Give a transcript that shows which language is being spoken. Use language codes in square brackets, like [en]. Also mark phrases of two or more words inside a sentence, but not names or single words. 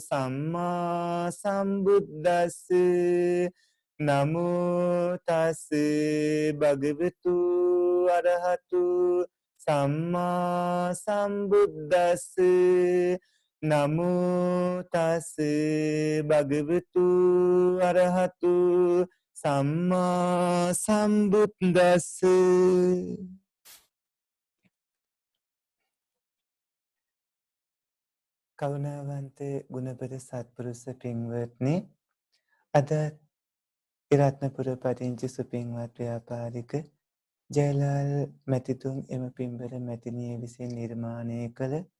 [pi] samma sambuddhassa Namo tassa bhagavatu arahatu samma sambuddhassa Namo tassa bhagavatu arahatu samma sambuddhassa [si] කරුණාවන්ත ගුණපද සත්පුරුෂ පින්වත්නි අද ඉරත්නපුර පදිංචි සුපින්වත් ව්‍යාපාරික ජයලාල් මැතිතුන් එම පින්බර මැතිනිය විසින් නිර්මාණය කළ